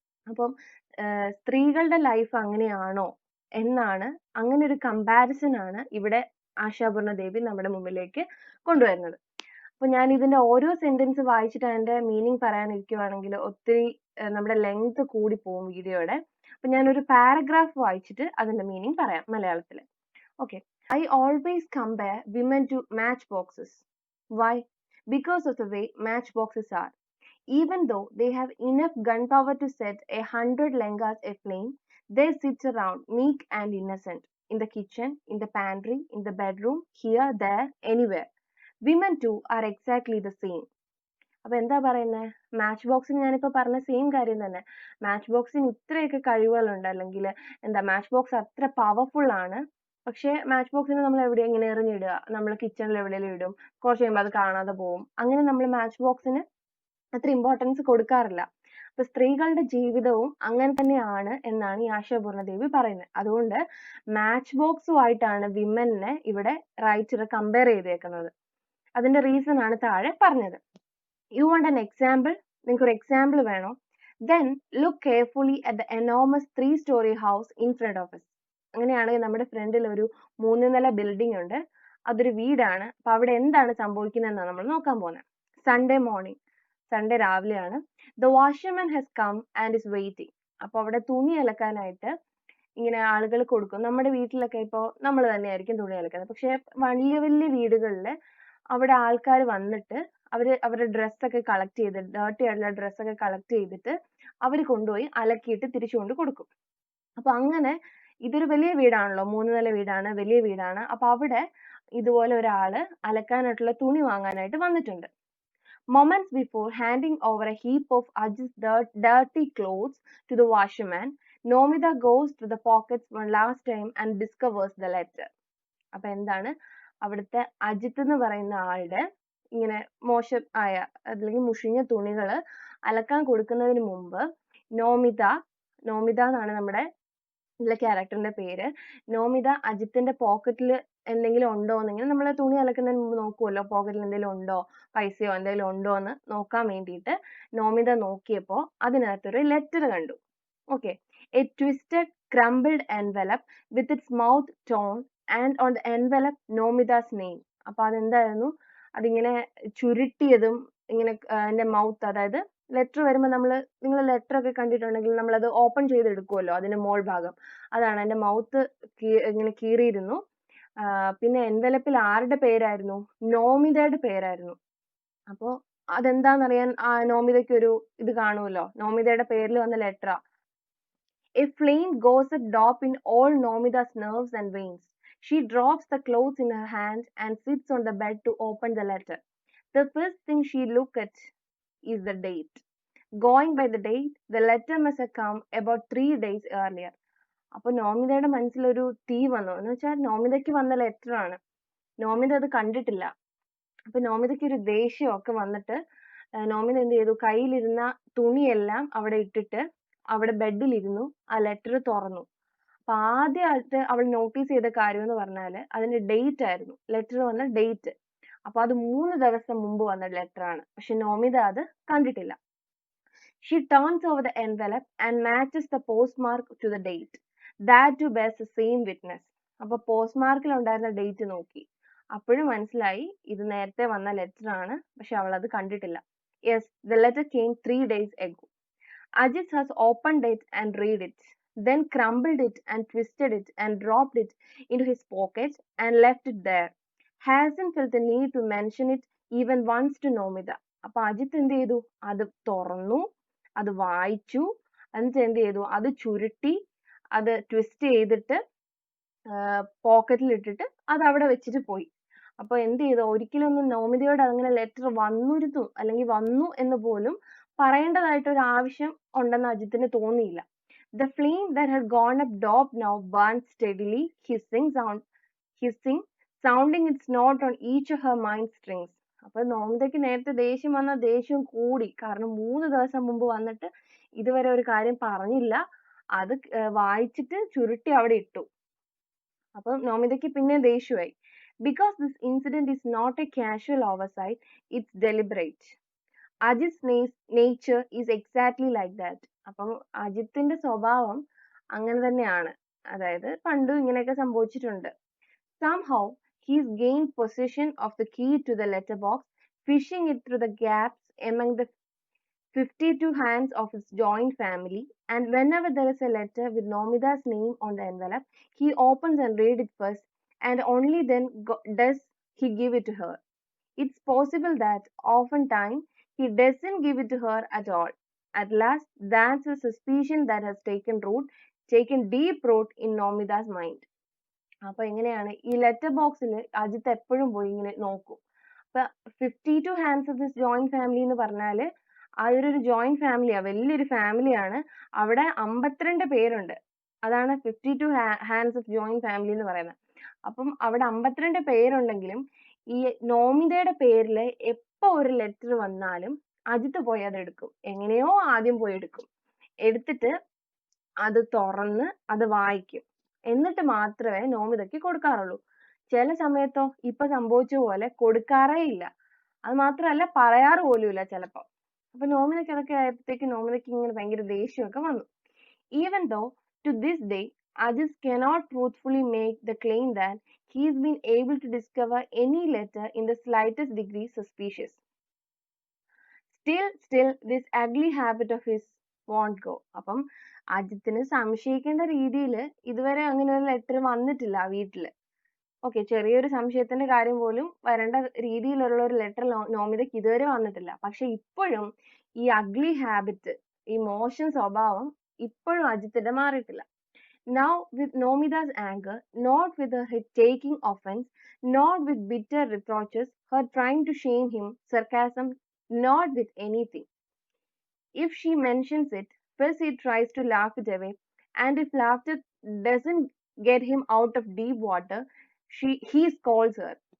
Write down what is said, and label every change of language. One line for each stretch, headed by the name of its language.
Malayalam: അപ്പം സ്ത്രീകളുടെ ലൈഫ് അങ്ങനെയാണോ എന്നാണ്, അങ്ങനെ ഒരു കമ്പാരിസൺ ആണ് ഇവിടെ ആശാപൂർണ ദേവി നമ്മുടെ മുമ്പിലേക്ക് കൊണ്ടുവരുന്നത്. അപ്പൊ ഞാൻ ഇതിന്റെ ഓരോ സെന്റൻസ് വായിച്ചിട്ട് അതിന്റെ മീനിങ് പറയാനിരിക്കുവാണെങ്കിൽ ഒത്തിരി നമ്മുടെ ലെങ്ത് കൂടി പോകും വീഡിയോയുടെ. അപ്പൊ ഞാനൊരു പാരഗ്രാഫ് വായിച്ചിട്ട് അതിന്റെ മീനിങ് പറയാം മലയാളത്തിൽ. Okay.
English: I always compare women to matchboxes. Why? Because of the way matchboxes are. Even though they have enough gunpowder to set 100 lengas aflame, they sit around meek and innocent. In the kitchen, in the pantry, in the bedroom, here, there, anywhere. Women too are exactly the same.
Malayalam: അപ്പൊ എന്താ പറയുന്നത്? Match ബോക്സിന് ഞാനിപ്പോ പറഞ്ഞ same കാര്യം തന്നെ. Match ബോക്സിന് ഇത്രയൊക്കെ കഴിവുകളുണ്ട്, അല്ലെങ്കിൽ എന്താ, മാച്ച് ബോക്സ് അത്ര പവർഫുൾ ആണ്. പക്ഷെ മാച്ച് ബോക്സിന് നമ്മൾ എവിടെ ഇങ്ങനെ എറിഞ്ഞിടുക, നമ്മൾ കിച്ചണിൽ എവിടെയെങ്കിലും ഇടും, കുറച്ച് കഴിയുമ്പോൾ അത് കാണാതെ പോകും. അങ്ങനെ നമ്മൾ മാച്ച് ബോക്സിന് അത്ര ഇമ്പോർട്ടൻസ് കൊടുക്കാറില്ല. അപ്പൊ സ്ത്രീകളുടെ ജീവിതവും അങ്ങനെ തന്നെയാണ് എന്നാണ് ഈ ആശാപൂർണ ദേവി പറയുന്നത്. അതുകൊണ്ട് മാച്ച് ബോക്സുമായിട്ടാണ് വിമനെ ഇവിടെ റൈറ്റർ കമ്പയർ ചെയ്തേക്കുന്നത്. അതിന്റെ റീസൺ ആണ് താഴെ പറഞ്ഞത്.
English: You want an example?
Malayalam: നിങ്ങൾക്ക് ഒരു എക്സാമ്പിൾ വേണോ?
English: Then look carefully at the enormous 3-story house in front of us.
Malayalam: അങ്ങനെയാണെങ്കിൽ നമ്മുടെ ഫ്രണ്ടിൽ ഒരു 3 നില ബിൽഡിംഗ് ഉണ്ട്, അതൊരു വീടാണ്. അപ്പൊ അവിടെ എന്താണ് സംഭവിക്കുന്നതെന്നാണ് നമ്മൾ നോക്കാൻ പോകുന്നത്. സൺഡേ മോർണിംഗ്, സൺഡേ രാവിലെയാണ്.
English: The washerman has come and is waiting.
Malayalam: അപ്പൊ അവിടെ തുണി അലക്കാനായിട്ട് ഇങ്ങനെ ആളുകൾ കൊടുക്കും. നമ്മുടെ വീട്ടിലൊക്കെ ഇപ്പോൾ നമ്മൾ തന്നെയായിരിക്കും തുണി അലക്കുന്നത്. പക്ഷെ വലിയ വലിയ വീടുകളിൽ അവിടെ ആൾക്കാർ വന്നിട്ട് അവരുടെ ഡ്രസ്സൊക്കെ കളക്ട് ചെയ്ത്, ഡേർട്ടി ആയിട്ടുള്ള ഡ്രസ്സൊക്കെ കളക്ട് ചെയ്തിട്ട് അവർ കൊണ്ടുപോയി അലക്കിയിട്ട് തിരിച്ചു കൊണ്ട് കൊടുക്കും. അപ്പൊ അങ്ങനെ ഇതൊരു വലിയ വീടാണല്ലോ, 3 നില വീടാണ്, വലിയ വീടാണ്. അപ്പൊ അവിടെ ഇതുപോലെ ഒരാള് അലക്കാനായിട്ടുള്ള തുണി വാങ്ങാനായിട്ട് വന്നിട്ടുണ്ട്.
English: Moments before handing over a heap of Aj's dirty clothes to the washerman, Nomita goes to the pockets one last time and discovers the letter.
Malayalam: അപ്പൊ എന്താണ്, അവിടുത്തെ അജിത്ത് എന്ന് പറയുന്ന ആളുടെ ഇങ്ങനെ മോശം ആയ അല്ലെങ്കിൽ മുഷിഞ്ഞ തുണികൾ അലക്കാൻ കൊടുക്കുന്നതിന് മുമ്പ് നോമിത എന്നാണ് നമ്മുടെ ഇതിലെ ക്യാരക്ടറിന്റെ പേര്. നോമിത അജിത്തിന്റെ പോക്കറ്റിൽ എന്തെങ്കിലും ഉണ്ടോ എന്നിങ്ങനെ നമ്മൾ തുണി അലക്കുന്നതിന് മുമ്പ് നോക്കുമല്ലോ, പോക്കറ്റിൽ എന്തെങ്കിലും ഉണ്ടോ, പൈസയോ എന്തെങ്കിലും ഉണ്ടോ എന്ന് നോക്കാൻ വേണ്ടിയിട്ട് നോമിത നോക്കിയപ്പോ അതിനകത്തൊരു ലെറ്റർ കണ്ടു. Okay.
English: A twisted crumpled envelope with its mouth torn and on the envelope Nomita's name.
Malayalam: അപ്പൊ അതെന്തായിരുന്നു, അതിങ്ങനെ ചുരുട്ടിയതും ഇങ്ങനെ അതിന്റെ മൗത്ത്, അതായത് ലെറ്റർ വരുമ്പോൾ നിങ്ങൾ ലെറ്റർ ഒക്കെ കണ്ടിട്ടുണ്ടെങ്കിൽ നമ്മൾ അത് ഓപ്പൺ ചെയ്തെടുക്കുമല്ലോ, അതിന്റെ മോൾ ഭാഗം, അതാണ് അതിന്റെ മൗത്ത് ഇങ്ങനെ കീറിയിരുന്നു. പിന്നെ എൻവലപ്പിൽ ആരുടെ പേരായിരുന്നു? നോമിതയുടെ പേരായിരുന്നു. അപ്പോ അതെന്താണെന്നറിയാൻ നോമിതയ്ക്ക് ഒരു ഇത് കാണുമല്ലോ, നോമിതയുടെ പേരിൽ വന്ന ലെറ്ററാ.
English: A flame goes up in all Nomita's nerves and veins. She drops the clothes in her hand and sits on the bed to open the letter. The first thing she looks at is the date. Going by the date, the letter must have come about 3 days earlier.
Malayalam: അപ്പൊ നോമിതയുടെ മനസ്സിലൊരു തീ വന്നു. എന്ന് വെച്ചാൽ നോമിതയ്ക്ക് വന്ന letter ആണ്, നോമിത അത് കണ്ടിട്ടില്ല. അപ്പൊ നോമിതയ്ക്ക് ഒരു ദേഷ്യമൊക്കെ വന്നിട്ട് നോമിത എന്ത് ചെയ്തു, കയ്യിലിരുന്ന തുണിയെല്ലാം അവിടെ ഇട്ടിട്ട് അവിടെ ബെഡിലിരുന്നു, ആ ലെറ്റർ തുറന്നു. അപ്പൊ ആദ്യമായിട്ട് അവൾ നോട്ടീസ് ചെയ്ത കാര്യം എന്ന് പറഞ്ഞാല് അതിന്റെ ഡേറ്റ് ആയിരുന്നു, ലെറ്റർ വന്ന ഡേറ്റ്. അപ്പൊ അത് 3 ദിവസം മുമ്പ് വന്ന ലെറ്റർ ആണ്. പക്ഷെ നോമിത അത് കണ്ടിട്ടില്ല.
English: She turns over the envelope and matches the postmark to the date. That too bears the same witness.
Malayalam: അപ്പോൾ പോസ്റ്റ്മാർക്കിൽ ഉണ്ടായിരുന്ന ഡേറ്റ് നോക്കി, അപ്പോഴും മനസ്സിലായി ഇത് നേരത്തെ വന്ന ലെറ്റർ ആണ്, പക്ഷെ അവൾ അത് കണ്ടിട്ടില്ല.
English: Yes, the letter came 3 days ago. Ajit has opened it and read it, then crumbled it and twisted it and dropped it into his pocket and left it there. Hasn't felt the need to mention it even once to Nomita.
Malayalam: അപ്പൊ അജിത്ത് എന്ത് ചെയ്തു? അത് തുറന്നു, അത് വായിച്ചു, എന്നിട്ട് എന്ത് ചെയ്തു? അത് ചുരുട്ടി, അത് ട്വിസ്റ്റ് ചെയ്തിട്ട് പോക്കറ്റിൽ ഇട്ടിട്ട് അത് അവിടെ വെച്ചിട്ട് പോയി. അപ്പൊ എന്ത് ചെയ്തു? ഒരിക്കലൊന്നും നോമിതയോട് അങ്ങനെ ലെറ്റർ വന്നിരുന്നു അല്ലെങ്കിൽ വന്നു എന്ന് പോലും പറയേണ്ടതായിട്ട് ഒരു ആവശ്യം ഉണ്ടെന്ന് അജിത്തിന് തോന്നിയില്ല.
English: The flame that had gone up top now burned steadily, hissing, sounding its note on each of her mind strings.
Malayalam: അപ്പൊ നോമിതയ്ക്ക് നേരത്തെ ദേഷ്യം വന്ന ദേഷ്യം കൂടി, കാരണം 3 ദിവസം മുമ്പ് വന്നിട്ട് ഇതുവരെ ഒരു കാര്യം പറഞ്ഞില്ല, അത് വായിച്ചിട്ട് ചുരുട്ടി അവിടെ ഇട്ടു. അപ്പൊ നോമിതയ്ക്ക് പിന്നെ ദേഷ്യമായി.
English: Because this incident is not a casual oversight, it's deliberate. Ajit's nature is exactly like that.
Malayalam: അപ്പം അജിത്തിന്റെ സ്വഭാവം അങ്ങനെ തന്നെയാണ്. അതായത് പണ്ടും ഇങ്ങനെയൊക്കെ സംഭവിച്ചിട്ടുണ്ട്.
English: Somehow he's gained possession of the key to the letterbox, fishing it through the gaps among the 52 hands of his joint family, and whenever there is a letter with Nomida's name on the envelope, he opens and reads it first, and only then does he give it to her. It's possible that oftentimes he doesn't give it to her at all. At last, that's a suspicion that has taken deep root in Nomida's mind.
Malayalam: അപ്പൊ എങ്ങനെയാണ് ഈ letter ബോക്സിൽ അജിത്ത് എപ്പോഴും പോയി ഇങ്ങനെ നോക്കും. അപ്പൊ 52
English: hands of this joint family
Malayalam: എന്ന് പറഞ്ഞാല് അതൊരു ജോയിന്റ് ഫാമിലിയാ, വലിയൊരു ഫാമിലിയാണ്. അവിടെ 52 പേരുണ്ട്. അതാണ് 52
English: hands of joint family
Malayalam: എന്ന് പറയുന്നത്. അപ്പം അവിടെ 52 പേരുണ്ടെങ്കിലും ഈ നോമിതയുടെ പേരില് എപ്പോ ഒരു ലെറ്റർ വന്നാലും അജിത്ത് പോയി അത് എടുക്കും. എങ്ങനെയോ ആദ്യം പോയി എടുക്കും. എടുത്തിട്ട് അത് തുറന്ന് അത് വായിക്കും. എന്നിട്ട് മാത്രമേ നോമിതയ്ക്ക് കൊടുക്കാറുള്ളൂ. ചില സമയത്തോ ഇപ്പൊ സംഭവിച്ച പോലെ കൊടുക്കാറേ ഇല്ല. അത് മാത്രമല്ല പറയാറ് പോലുമില്ല ചിലപ്പോ. അപ്പൊ നോമിതയ്ക്ക് അതൊക്കെ ആയപ്പോഴത്തേക്ക് നോമിതയ്ക്ക് ഇങ്ങനെ ഭയങ്കര ദേഷ്യമൊക്കെ വന്നു.
English: Even though to this day Ajit cannot truthfully make the claim that he's been able to discover any letter in the slightest degree suspicious. Still this ugly habit of his won't go.
Malayalam: അപ്പം അജിത്തിന് സംശയിക്കേണ്ട രീതിയിൽ ഇതുവരെ അങ്ങനെ ഒരു letter വന്നിട്ടില്ല വീട്ടില്. Okay, ചെറിയൊരു സംശയത്തിന്റെ കാര്യം പോലും വരേണ്ട രീതിയിലുള്ള ഒരു ലെറ്റർ നോമിതയ്ക്ക് ഇതുവരെ വന്നിട്ടില്ല. പക്ഷെ ഇപ്പോഴും ഈ അഗ്ലി ഹാബിറ്റ്, ഈ മോശം സ്വഭാവം ഇപ്പോഴും അജിത്തിന്റെ മാറിയിട്ടില്ല.
English: Now with Nomida's anger, not with her taking offense, not with bitter reproaches, her trying to shame him, sarcasm, not with anything. If she mentions it, first he tries to laugh it away, and if laughter doesn't get him out of deep water, he scolds her.